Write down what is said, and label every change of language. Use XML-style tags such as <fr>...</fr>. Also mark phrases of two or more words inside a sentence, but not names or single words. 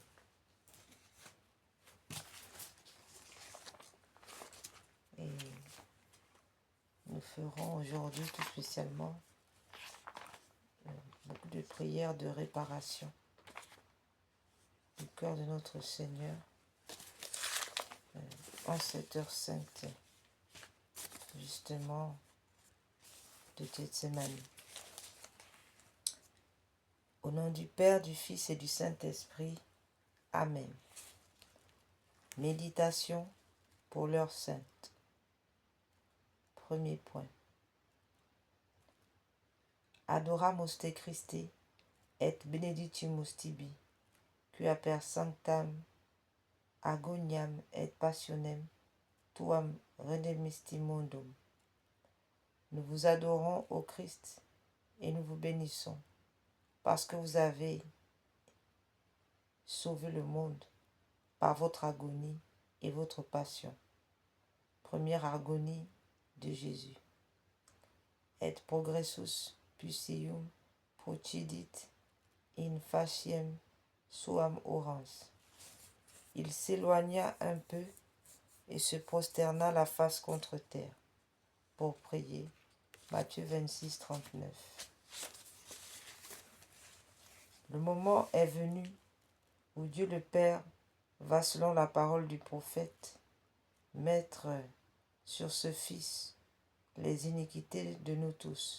<fr>et nous ferons aujourd'hui tout spécialement beaucoup de prières de réparation du cœur de notre Seigneur en cette heure sainte, justement, de Gethsémani. Au nom du Père, du Fils et du Saint-Esprit. Amen. Méditation pour l'heure sainte. Premier point.</fr> <la>Adoramus te Christe, et benedictimus tibi, quia per sanctam agoniam et passionem tuam redemisti mondum.</la> <fr>Nous vous adorons au Christ et nous vous bénissons, parce que vous avez sauvé le monde par votre agonie et votre passion. Première agonie de Jésus.</fr> <la>Et progressus pusium procidit in faciem suam orans.</la> <fr>Il s'éloigna un peu et se prosterna la face contre terre pour prier. Matthieu 26, 39. Le moment est venu où Dieu le Père va, selon la parole du prophète, mettre sur ce Fils les iniquités de nous tous.</fr>